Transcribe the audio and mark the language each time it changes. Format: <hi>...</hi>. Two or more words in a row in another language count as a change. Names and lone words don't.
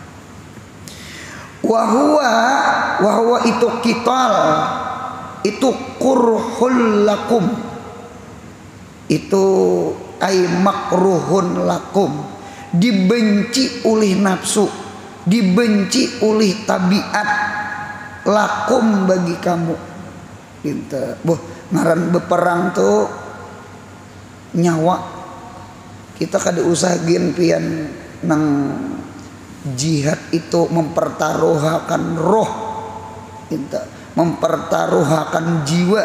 <id>Wahwa itu qital, itu</id> <ar>كره لكم,</ar> <id>itu</id> <ar>أي مكروه لكم,</ar> <id>dibenci oleh nafsu, dibenci oleh tabiat, lakum bagi kamu.</id> <bjn>Ngaran beperang tuh nyawa. Kita kada usah gen pian nang jihad itu mempertaruhkan roh, mempertaruhkan jiwa.</bjn>